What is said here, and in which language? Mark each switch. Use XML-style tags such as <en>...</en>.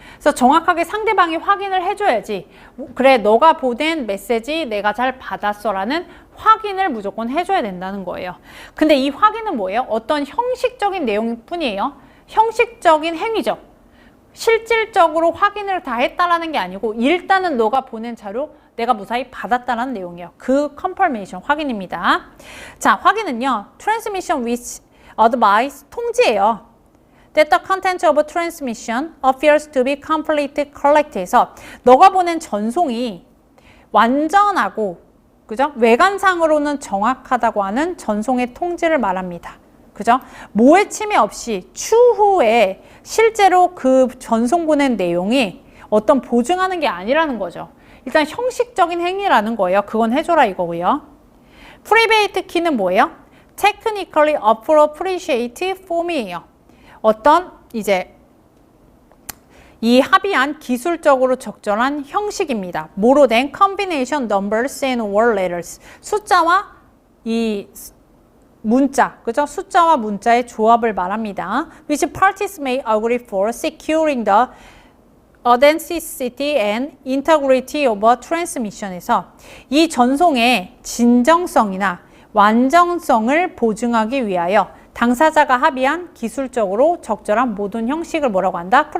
<ko>그래서 정확하게 상대방이 확인을 해줘야지, 그래 너가 보낸 메시지 내가 잘 받았어 라는 확인을 무조건 해줘야 된다는 거예요. 근데 이 확인은 뭐예요? 어떤 형식적인 내용뿐이에요. 형식적인 행위죠. 실질적으로 확인을 다 했다라는 게 아니고 일단은 너가 보낸 자료 내가 무사히 받았다라는 내용이에요. 그 confirmation 확인입니다. 자, 확인은요.</ko> <en>transmission with advice</en> <ko>통지예요.</ko> <en>that the content of transmission appears to be completely correct해서</en> <ko>너가 보낸 전송이 완전하고 그죠? 외관상으로는 정확하다고 하는 전송의 통지를 말합니다. 그죠? 모해 침해 없이 추후에 실제로 그 전송 보낸 내용이 어떤 보증하는 게 아니라는 거죠. 일단 형식적인 행위라는 거예요. 그건 해줘라 이거고요. 프리베이트 키는 뭐예요?</ko> <en>Technically appropriate form이에요.</en> <ko>어떤 이제 이 합의한 기술적으로 적절한 형식입니다. 뭐로 된</ko> <en>combination numbers and or letters.</en> <ko>숫자와 이 문자, 그죠? 숫자와 문자의 조합을 말합니다.</ko> <en>Which parties may agree for securing the authenticity and integrity of a transmission</en> <ko>에서 이 전송의 진정성이나 완전성을 보증하기 위하여 당사자가 합의한 기술적으로 적절한 모든 형식을 뭐라고 한다?</ko>